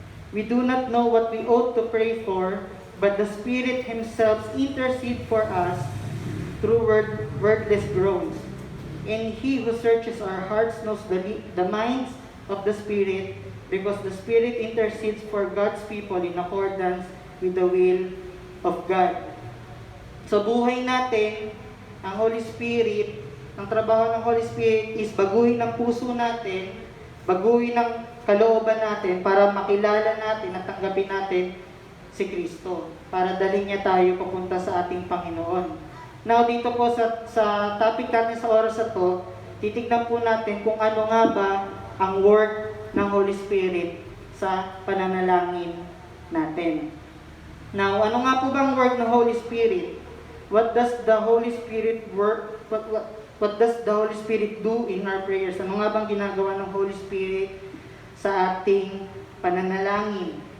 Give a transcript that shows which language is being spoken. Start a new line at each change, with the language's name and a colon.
English: We do not know what we ought to pray for, but the Spirit Himself intercedes for us through wordless groans. And He who searches our hearts knows the minds of the Spirit because the Spirit intercedes for God's people in accordance with the will of God.
Filipino: Sa buhay natin, ang Holy Spirit, ang trabaho ng Holy Spirit is baguhin ang puso natin, baguhin ang kalooban natin para makilala natin at tanggapin natin si Kristo, para dalhin niya tayo papunta sa ating Panginoon. Now, dito po sa topic natin sa oras na to, titignan po natin kung ano nga ba ang work ng Holy Spirit sa pananalangin natin. Now, ano nga po bang work ng Holy Spirit?
English: What does the Holy Spirit work? What does the Holy Spirit do in our prayers?
Filipino: Ano nga bang ginagawa ng Holy Spirit sa ating pananalangin?